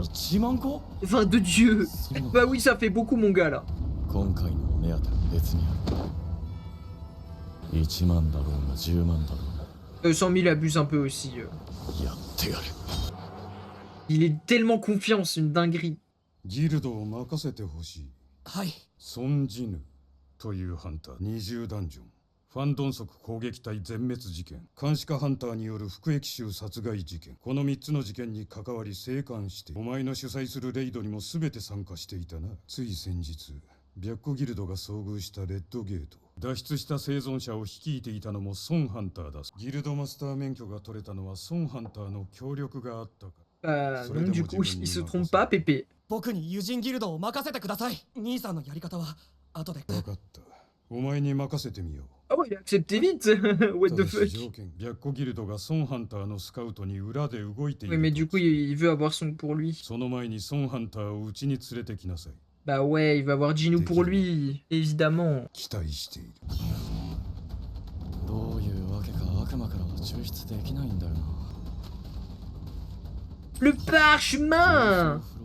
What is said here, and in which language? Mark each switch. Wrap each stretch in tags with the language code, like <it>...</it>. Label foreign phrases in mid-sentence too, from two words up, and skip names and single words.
<fr>Enfin de Dieu. Bah oui, ça fait beaucoup mon gars là. 100 000 abuse un peu aussi. Il est tellement confiant, c'est une dinguerie.</fr> <ja>ファンドン族攻撃隊全滅事件、監視下ハンターによる服役囚殺害事件、この3つの事件に関わり生還して、お前の主催するレイドにも全て参加していたな。つい先日、白虎ギルドが遭遇したレッドゲート。脱出した生存者を率いていたのもソンハンターだ。ギルドマスター免許が取れたのはソンハンターの協力があったか。</ja> <fr>Non, du coup, il se trompe pas, Pépé.</fr> <ja>僕にユジンギルドを任せてください。兄さんのやり方は後で。分かった。お前に任せてみよう。</ja> <fr>Ah ouais, il a accepté vite.</fr> <en>What the fuck.</en> <fr>Oui, mais du coup, il veut avoir Song pour lui. Bah ouais, il va avoir Jin-woo pour lui, évidemment. Le parchemin.</fr>